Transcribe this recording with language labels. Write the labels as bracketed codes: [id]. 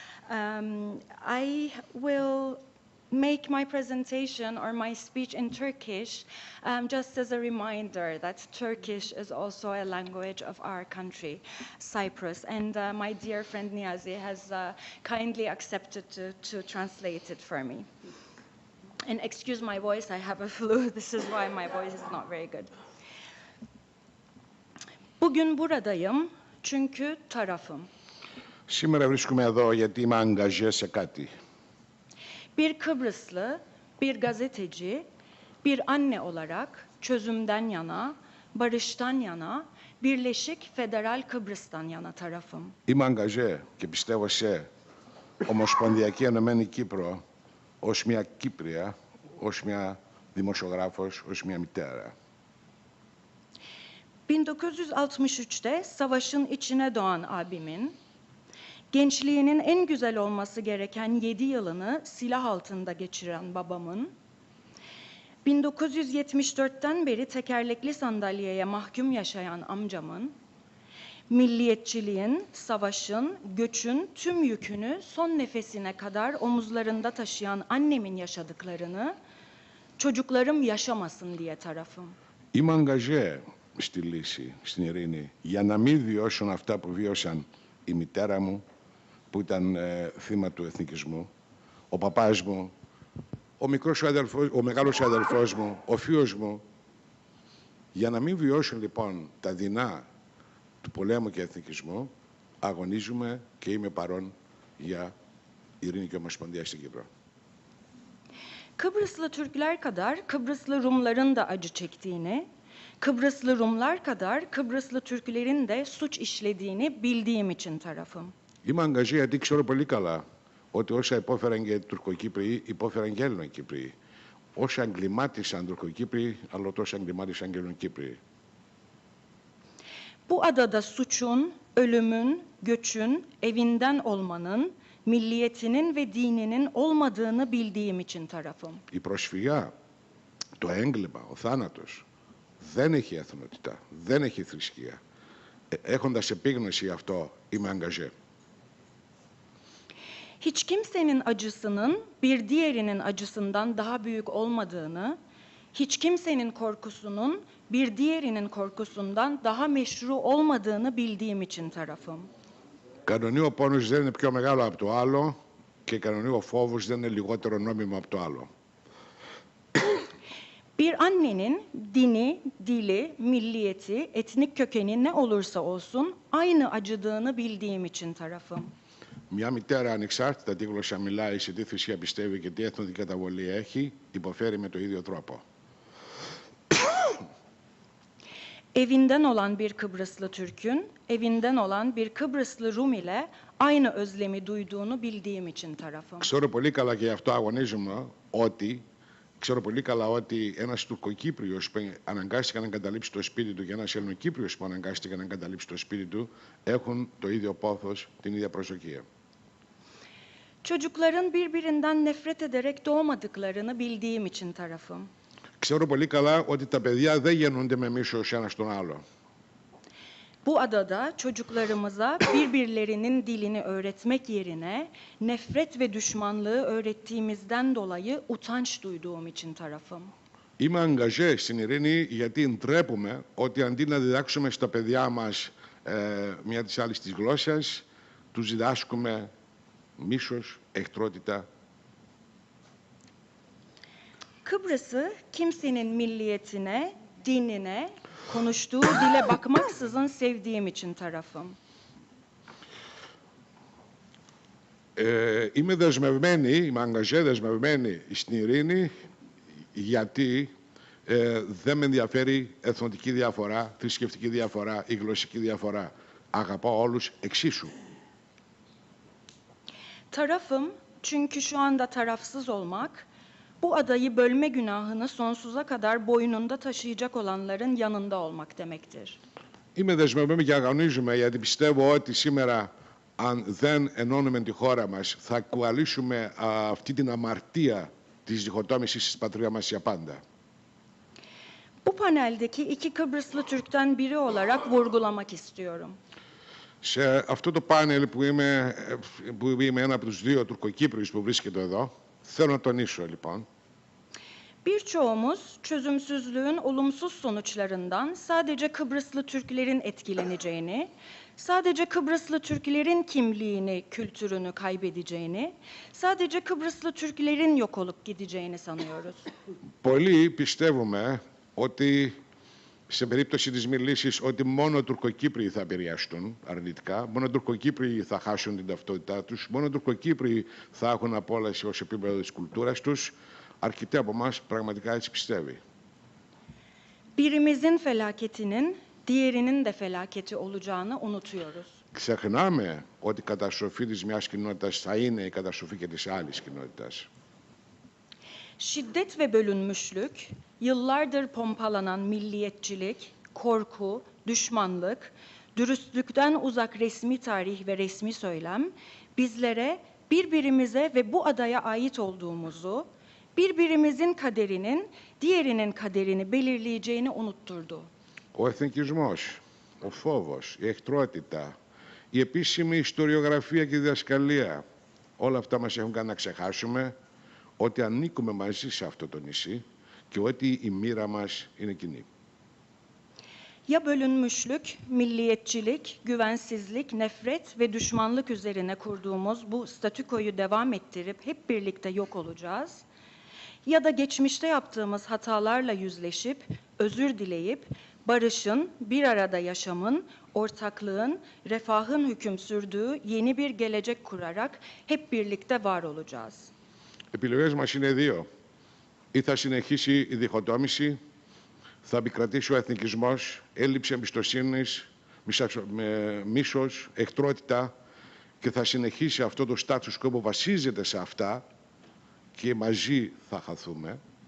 [en] I will make my presentation or my speech in Turkish just as a reminder that Turkish is also a language of our country, Cyprus, and my dear friend Niazi has kindly accepted to translate it for me. And excuse my voice, I have a flu. This is why my voice is not very good. [tr] Bugün buradayım çünkü tarafım. [el] Σήμερα βρίσκομαι εδώ γιατί είμαι αγκαζέ σε κάτι. [tr] Bir Kıbrıslı, bir gazeteci, bir anne olarak çözümden yana, barıştan yana, Birleşik Federal Kıbrıs'tan yana tarafım. [el] Είμαι αγκαζέ και πιστεύω σε Ομοσπονδιακή Ενωμένη Κύπρο ως μια Κύπρια, ως μια δημοσιογράφος, ως μια μητέρα. [tr] 1963'te savaşın içine doğan abimin, gençliğinin en güzel olması gereken 7 yılını silah altında geçiren babamın, 1974'ten beri tekerlekli sandalyeye mahkum yaşayan amcamın, milliyetçiliğin, savaşın, göçün tüm yükünü son nefesine kadar omuzlarında taşıyan annemin yaşadıklarını çocuklarım yaşamasın diye tarafım. [el] Είμαι αγκαζέ στη λύση, στην ειρήνη, για να μην βιώσουν αυτά που βίωσαν η μητέρα μου, που ήταν θύμα του εθνικισμού, ο παπάς μου, ο μικρός σου αδελφός, ο μεγάλος σου αδελφός μου, ο θείος μου. Για να μην βιώσουν λοιπόν τα δεινά του πολέμου και εθνικισμού, αγωνίζουμε και είμαι παρόν για ειρήνη και ομοσπονδία στην Κύπρο. [tr] Kıbrıslı Türkler kadar Kıbrıslı Rumların da acı çektiğini, Kıbrıslı Rumlar kadar Kıbrıslı Türklerin de suç işlediğini bildiğim için tarafım. [el] Είμαι αγκαζέ γιατί ξέρω πολύ καλά ότι όσα υπόφεραν και Τουρκοκύπριοι, υπόφεραν και Έλληνοκύπριοι. Όσα εγκλημάτισαν Τουρκοκύπριοι, αλλά τόσο εγκλημάτισαν και Ελληνοκύπριοι. [tr] Bu adada suçun, ölümün, göçün, evinden olmanın, milliyetinin ve dininin olmadığını bildiğim için tarafım. [el] Η προσφυγιά, το έγκλημα, ο θάνατος δεν έχει εθνότητα, δεν έχει θρησκεία. Έχοντας επίγνωση αυτό, είμαι αγκαζέ. [tr] Hiç kimsenin acısının bir diğerinin acısından daha büyük olmadığını, hiç kimsenin korkusunun bir diğerinin korkusundan daha meşru olmadığını bildiğim için tarafım. [el] Κανονεί ο πόνος δεν είναι πιο μεγάλο από το άλλο και κανονεί ο φόβος δεν είναι λιγότερο νόμιμο από το άλλο. [tr] Bir annenin dini, dili, milliyeti, etnik kökeni ne olursa olsun aynı acıdığını bildiğim için tarafım. [el] Μια μητέρα ανεξάρτητα τι γλώσσα μιλάει, σε τι θρησκεία πιστεύει και τι εθνική καταβολή έχει, υποφέρει με το ίδιο τρόπο. [tr] Evinden olan bir Kıbrıslı Türk'ün, evinden olan bir Kıbrıslı Rum ile aynı özlemi duyduğunu bildiğim için tarafım. [el] Ξέρω πολύ καλά και γι' αυτό αγωνίζομαι ότι ξέρω πολύ καλά ότι ένας Τουρκοκύπριος που αναγκάστηκε να εγκαταλείψει το σπίτι του και ένας Ελληνοκύπριος που αναγκάστηκε να εγκαταλείψει το σπίτι του έχουν το ίδιο πόθος, την ίδια προσδοκία. [tr] Çocukların birbirinden nefret ederek doğmadıklarını bildiğim için tarafım. [el] Ξέρω πολύ καλά ότι τα παιδιά δεν γεννούνται με μίσος ένας τον άλλο. [tr] Bu adada çocuklarımıza birbirlerinin dilini öğretmek yerine nefret ve düşmanlığı öğrettiğimizden dolayı utanç duyduğum için tarafım. [el] Είμαι αγκαζέ στην ειρήνη γιατί ντρέπουμε ότι αντί να διδάξουμε στα παιδιά μας μια της άλλης της γλώσσας, τους διδάσκουμε μίσος, εχθρότητα. [tr] Kıbrıs'ı kimsenin milliyetine, dinine, konuştuğu dile bakmaksızın sevdiğim için tarafım. [el] Είμαι δεσμευμένη, είμαι αγκαζέ δεσμευμένη στην ειρήνη γιατί δεν με ενδιαφέρει εθνοτική διαφορά, θρησκευτική διαφορά ή γλωσσική διαφορά. Αγαπάω όλους εξίσου. [tr] Tarafım çünkü şu anda tarafsız olmak, bu adayı bölme günahını sonsuza kadar boynunda taşıyacak olanların yanında olmak demektir. [el] Είμαι δεσμευμένη και αγωνίζομαι γιατί πιστεύω ότι σήμερα αν δεν ενώνουμε τη χώρα μας θα κουαλήσουμε αυτή την αμαρτία της διχοτόμησης της πατρίδας μας για πάντα. [tr] Bu paneldeki iki Kıbrıslı Türk'ten biri olarak vurgulamak istiyorum. [el] Σε αυτό το πάνελ που είμαι ένα από τους δύο Τουρκοκύπριους που βρίσκεται εδώ, θέλω να τονίσω λοιπόν [tr] Birçoğumuz çözümsüzlüğün olumsuz sonuçlarından sadece Kıbrıslı Türklerin etkileneceğini, sadece Kıbrıslı Türklerin kimliğini, kültürünü kaybedeceğini, sadece Kıbrıslı Türklerin yok olup gideceğini sanıyoruz. [el] Πολλοί πιστεύουμε ότι σε περίπτωση της μη λύσης ότι μόνο οι Τουρκοκύπριοι θα επηρεαστούν αρνητικά, μόνο οι Τουρκοκύπριοι θα χάσουν την ταυτότητά τους, μόνο οι Τουρκοκύπριοι θα έχουν απόλαυση ως επίπεδο της κουλτούρας τους. Αρκετοί από εμάς πραγματικά έτσι πιστεύει. [tr] Birimizin felaketinin diğerinin de felaketi olacağını unutuyoruz. [el] Ξεχνάμε ότι η καταστροφή της μιας κοινότητας θα είναι η καταστροφή και της άλλης κοινότητας. [tr] Şiddet ve bölünmüşlük, yıllardır pompalanan milliyetçilik, korku, düşmanlık, dürüstlükten uzak resmi tarih ve resmi söylem bizlere birbirimize ve bu adaya ait olduğumuzu, birbirimizin kaderinin diğerinin kaderini belirleyeceğini unutturdu. [el] Ο εθνικισμός, ο φόβος, η εχθρότητα, η επίσημη ιστοριογραφία και η διδασκαλία, όλα αυτά μας έχουν κάνει να ξεχάσουμε ότι ανήκουμε μαζί σε αυτό το νησί και ότι η μοίρα μας είναι κοινή. [tr] Ya bölünmüşlük, milliyetçilik, güvensizlik, nefret ve düşmanlık üzerine kurduğumuz bu statükoyu devam ettirip hep birlikte yok olacağız. Ya da geçmişte yaptığımız hatalarla yüzleşip, özür dileyip, barışın, bir arada yaşamın, ortaklığın, refahın hüküm sürdüğü yeni bir gelecek kurarak hep birlikte var olacağız. [el] Επιλογές μας είναι δύο. Ή θα συνεχίσει η διχοτόμηση, θα επικρατήσει ο εθνικισμός, έλλειψη εμπιστοσύνης, μίσος, εχθρότητα και θα συνεχίσει αυτό το status quo που βασίζεται σε αυτά και μαζί θα χαθούμε,